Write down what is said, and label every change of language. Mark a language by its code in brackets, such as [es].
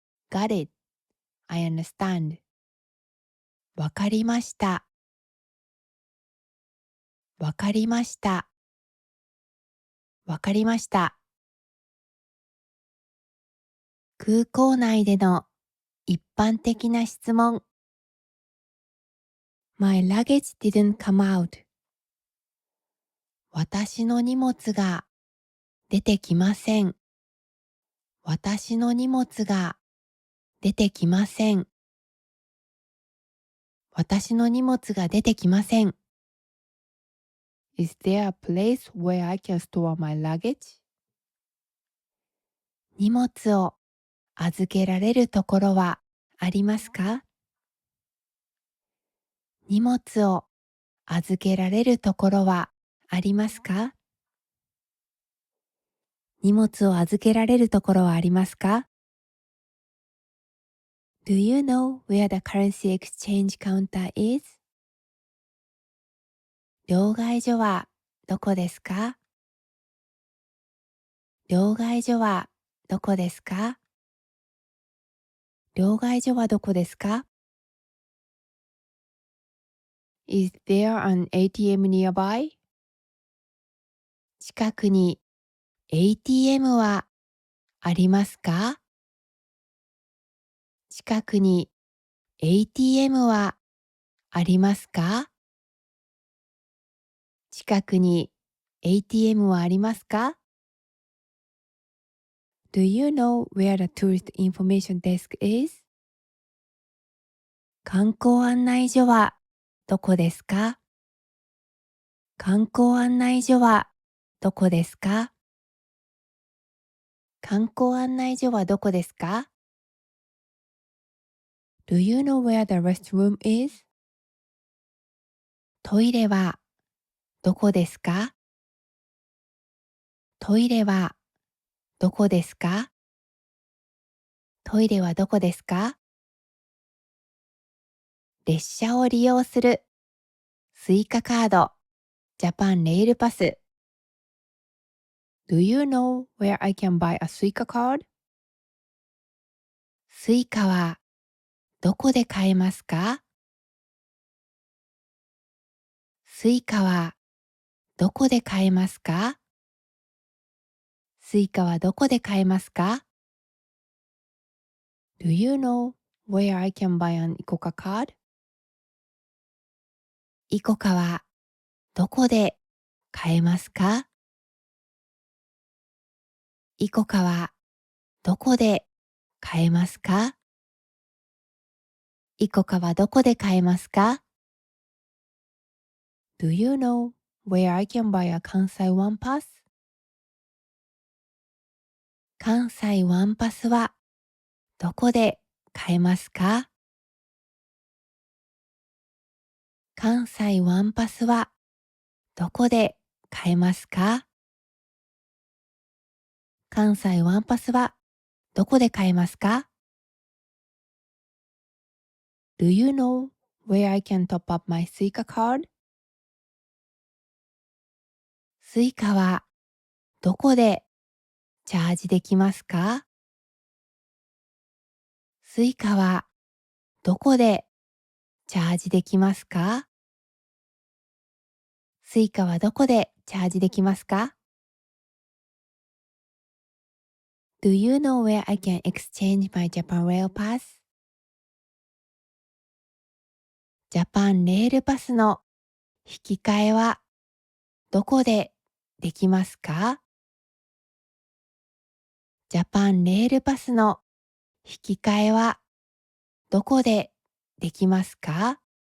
[en] Got it. I understand. [ja] わかりました。 [en] わかりました。わかりました。 [ja] 空港内での一般的な質問。 [en] My luggage didn't come out. [ja] 私の荷物が出てきません。私の荷物が出てきません。私の荷物が出てきません。 [en] Is there a place where I can store my luggage? [ja] 荷物を預けられるところはありますか？荷物を預けられるところはありますか？荷物を預けられるところはありますか？ [en] Do you know where the currency exchange counter is? [ja] 両替所はどこですか？両替所はどこですか？両替所はどこですか？ [en] Is there an ATM nearby? [ja] 近くに ATM はありますか？近くに ATM はありますか？近くに ATM はありますか？ [en] Do you know where the tourist information desk is? [ja] 観光案内所はどこですか？観光案内所はどこですか？観光案内所はどこですか？ [en] Do you know where the restroom is? [ja] トイレはどこですか？トイレはどこですか？トイレはどこですか？列車を利用するスイカカードジャパンレールパス [en] Do you know where I can buy a Suica card? [ja] スイカはどこで買えますか？スイカはどこで買えますか？スイカはどこで買えますか？ [en] Do you know where I can buy an ICOCA card? [ja] イコカはどこで買えますか？イコカはどこで買えますか？イコカはどこで買えますか？ [en] Do you know where I can buy a 関西ワンパス？ [ja] 関西ワンパスはどこで買えますか？関西ワンパスはどこで買えますか？関西ワンパスはどこで買えますか？ [en] Do you know where I can top up my Suica card? [ja] スイカはどこでチャージできますか？スイカはどこでチャージできますか？スイカはどこでチャージできますか？ [en] Do you know where I can exchange my Japan Rail Pass? [ja] ジャパンレールパスの引き換えはどこでできますか？ジャパンレールパスの引き換えはどこでできますか？